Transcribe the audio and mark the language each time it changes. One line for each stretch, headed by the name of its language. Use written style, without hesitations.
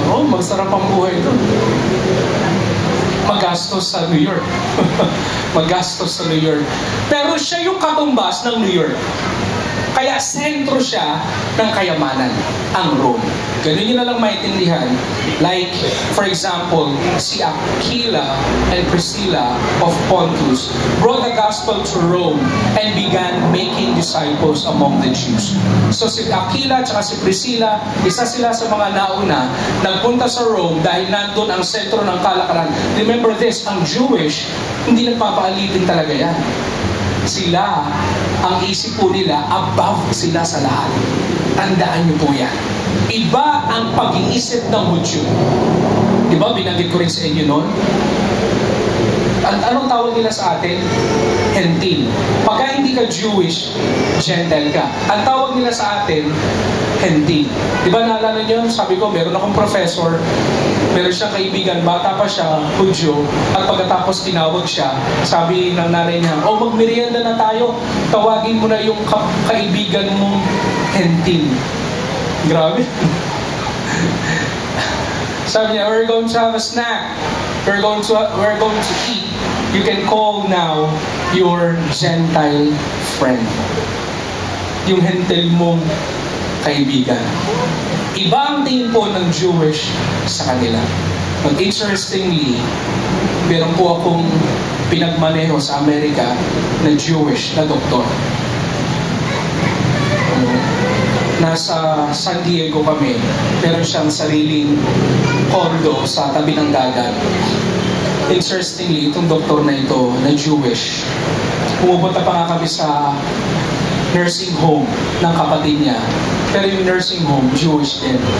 Filipino: Masarap ang buhay doon. Magastos sa New York. Magastos sa New York. Pero siya yung katumbas ng New York. Kaya sentro siya ng kayamanan, ang Rome. Ganun nyo na lang maintindihan.
English: Like, for example,
Filipino: si
English: Aquila and Priscilla of Pontus brought the gospel to Rome and began making disciples among the Jews.
Filipino: So si Aquila at si Priscilla, isa sila sa mga nauna, nagpunta sa Rome dahil nandun ang sentro ng kalakaran.
English: Remember this,
Filipino: ang Jewish, hindi nagpapaalitin talaga yan. Sila, ang isip po nila, above sila sa lahat. Tandaan niyo po yan. Iba ang pag-iisip ng Hudyo. Diba, binanggit ko rin sa inyo noon? Anong tawag nila sa atin? Hentil. Pagka hindi ka Jewish, Gentile ka. Ang tawag nila sa atin, Hentil. Diba naalala niyo? Sabi ko, meron akong professor, meron siyang kaibigan, bata pa siya, Hudyo, at pagkatapos tinawag siya, sabi ng nanay niya, magmerienda na tayo, tawagin mo na yung kaibigan mong Hentil. Grabe.
English: Sabi niya, we're going to have a snack. We're going to eat. You can call now your Gentile friend.
Filipino: Yung Hentil mong kaibigan. Iba ang tingin po ng Jewish sa kanila.
English: But interestingly,
Filipino: meron po akong pinagmaneho sa Amerika na Jewish na doktor. Nasa San Diego kami, meron siyang sariling condo sa tabi ng dagat. Interestingly, itong doktor na ito, na Jewish, pumupunta pa nga kami sa nursing home ng kapatid niya. Pero yung nursing home, Jewish din.